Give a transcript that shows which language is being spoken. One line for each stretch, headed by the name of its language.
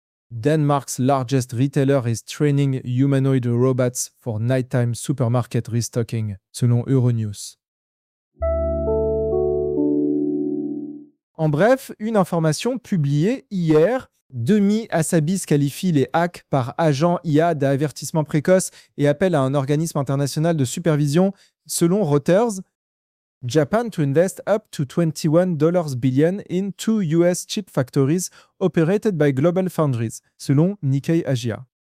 English: Denmark's largest retailer is training humanoid robots for nighttime supermarket restocking,
French: selon
English: Euronews.
French: En bref, une information publiée hier, Demi Hassabis qualifie les hacks par agents IA d'avertissement précoce et appelle à un organisme international de supervision, selon Reuters.
English: Japan to invest up to $21 billion in two US chip factories operated by Global Foundries,
French: selon
English: Nikkei Asia.